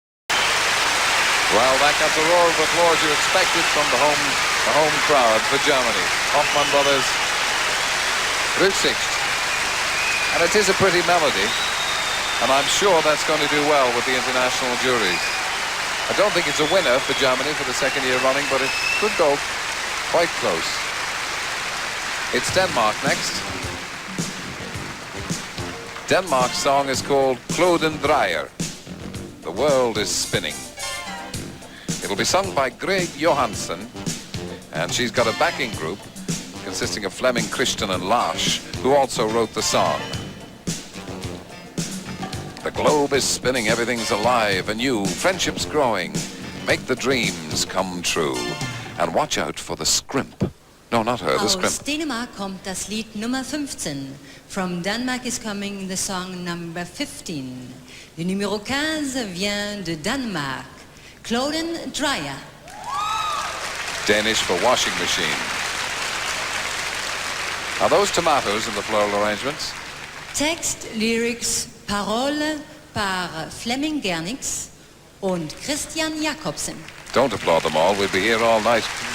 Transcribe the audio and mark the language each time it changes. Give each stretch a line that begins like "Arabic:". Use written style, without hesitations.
English: Well, that got the roar of applause you expected from the home crowd for Germany. Hoffmann brothers, Rücksicht. And it is a pretty melody, and I'm sure that's going to do well with the international juries. I don't think it's a winner for Germany for the second year running, but it could go quite close. It's Denmark next. Denmark's song is called Kloden Dreyer. The World is Spinning. It'll be sung by Greg Johansson, and she's got a backing group consisting of Främling, Christian and Lars, who also wrote the song. The globe is spinning, everything's alive and new, friendship's growing, make the dreams come true, and watch out for the scrimp. No, not her, the scrimp.
German: Aus Dänemark kommt das Lied Nummer 15.
English: From Denmark is coming the song number 15.
French: Le numéro 15 vient de Danemark.
Danish: Cloden Dreyer.
English: Danish for washing machine. Are those tomatoes in the floral arrangements?
French: Text, Lyrics, Parole par Främling und Christian Jakobsen.
English: Don't applaud them all, we'll be here all night.